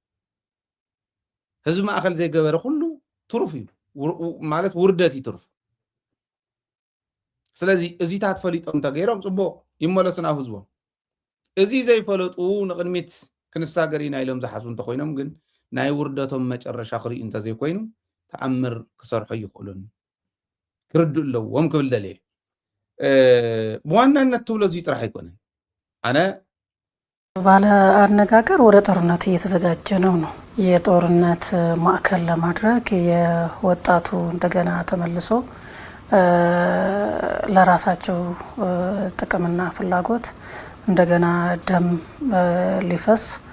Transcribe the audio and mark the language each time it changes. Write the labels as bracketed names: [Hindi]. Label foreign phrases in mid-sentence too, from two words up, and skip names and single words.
[Tigrinya] ህዝቢ ማእከል ዘይገበረ ኩሉ ትሩፍ እዩ ማለት ውርደት ይትርፍ ስለዚ እዚታት ፈሊጦም ተገይሮም ጽቡቅ ይመለሱና ህዝቦም እዚ ዘይፈለጡ ንቅድሚት ክንሳገር ኢና ኢሎም ዝሓስቡ እንተኮይኖም ግን ናይ ውርደቶም መጨረሻ ክሪኡ እንተዘይኮይኑ ተኣምር ክሰርሑ ይኽእሉን ክርድኡ ኣለዎም ክብል ደልየ በዋናነት ትብሎ እዚ ጥራሕ አይኮነን አነ [Amharic] ባለ አነጋገር ወደ ጦርነት እየተዘጋጀ ነው የጦርነት ማዕከል ለማድረግ የወጣቱ እንደገና ተመልሶ ለራሳቸው ጥቅምና ፍላጎት እንደገና ደም ሊፈስ